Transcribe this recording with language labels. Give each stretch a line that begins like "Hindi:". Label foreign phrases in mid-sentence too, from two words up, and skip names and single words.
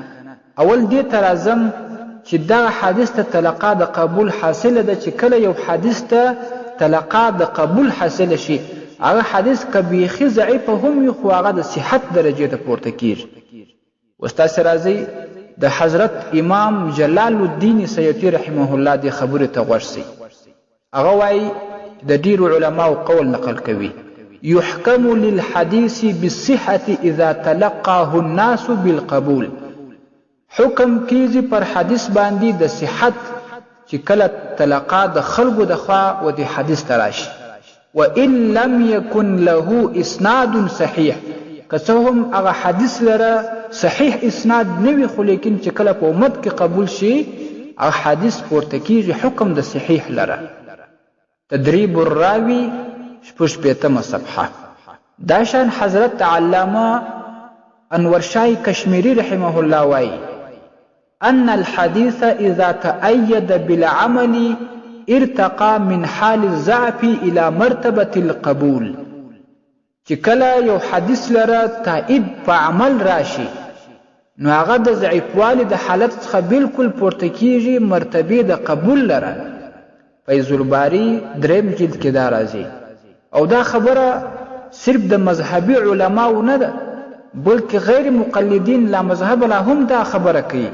Pashto: اول دې ته راځم چې دغه حدیث ته تلقا د قبول حاصله ده چې کله یو حدیث ته تلقا د قبول حاصله شي، هغه حدیث که بیخي ضعیفه هم وي خو هغه د صحت درجې ته پورته کېږي. اوس تاسې راځئ د حضرت امام جلال الدین سیوطي
Arabic: رحمه الله
Pashto: دې خبرې ته غوږ شئ. هغه وایي د ډیرو علماو قول نقل کوي
Arabic: يحكم للحديث بالصحة اذا تلقاه الناس بالقبول.
Pashto: حکم کیږي پر حدیث باندې د صحت چې کله تلقا د خلکو د خوا و دې حدیث ته راشي.
Arabic: وان لم يكن له اسناد صحیح،
Pashto: که څه هم هغه حدیث لره صحیح اسناد نه وي، خو لیکن چې کله په امت کې قبول شي هغه حدیث پورته کیږي حکم د صحیح لره. تدریب الراوی شپږ صفحه. دا شان حضرت علامه انور شاه کشمیری
Arabic: رحمه الله
Pashto: وایي
Arabic: ان الحديث اذا تأيد بالعمل ارتقى من حال الضعف الى مرتبه القبول.
Pashto: چې کله یو حدیث لره تایید په عمل راشي نو هغه د ضعیفوالي د حالت څخه بالکل پورته کیږي مرتبه د قبول لره. فیض الباری 3 جلد کې دا راځي. او دا خبره صرف د مذهبي علماو نه ده بلکې غیر مقلدین لا مذهب لا هم دا خبره کوي.